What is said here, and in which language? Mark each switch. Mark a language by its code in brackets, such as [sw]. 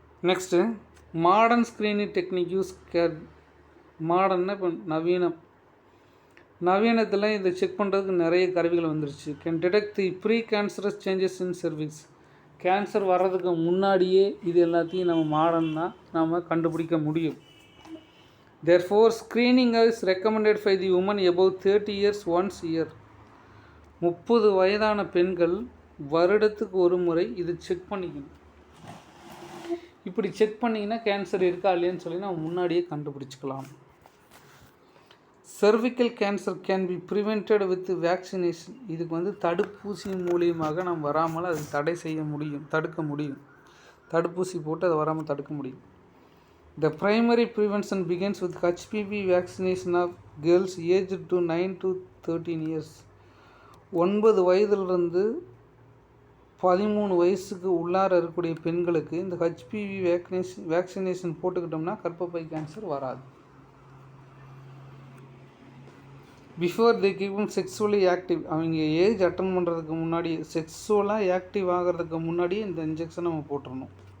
[en] next modern screening technique use [ta] மாடர்னா இப்போ நவீனத்தில் இதை செக் பண்ணுறதுக்கு நிறைய கருவிகள் வந்துருச்சு. [en] Can detect the precancerous changes in cervix. [ta] Cancer வர்றதுக்கு முன்னாடியே இது எல்லாத்தையும் நம்ம மாடர்னாக நம்ம கண்டுபிடிக்க முடியும். [en] Therefore, screening is recommended for the women above 30 years once a year. [ta] 30 வயதான பெண்கள் வருடத்துக்கு ஒரு முறை இது செக் பண்ணிக்கணும். இப்படி செக் பண்ணிங்கன்னா கேன்சர் இருக்கா இல்லையான்னு சொல்லி நம்ம முன்னாடியே கண்டுபிடிச்சிக்கலாம். [en] cervical cancer can be prevented with vaccination. [ta] இதுக்கு வந்து தடுப்பூசி மூலியமாக நம்ம வராமல் அது தடுக்க முடியும். தடுப்பூசி போட்டு அதை வராமல் தடுக்க முடியும். [en] The primary prevention begins with HPV vaccination of girls aged to 9 to 13 years. [ta] 9 வயதிலிருந்து 13 வயசுக்கு உள்ளார இருக்கக்கூடிய பெண்களுக்கு இந்த HPV வேக்சினேஷன் போட்டுக்கிட்டோம்னா கர்ப்பப்பை கேன்சர் வராது. [en] Before they keep sexually active. [ta] அவங்க ஏஜ் அட்டன் பண்ணுறதுக்கு முன்னாடி, செக்ஸுவலாக ஆக்டிவ் ஆகிறதுக்கு முன்னாடியே இந்த இன்ஜெக்ஷன் நம்ம போட்டுடணும்.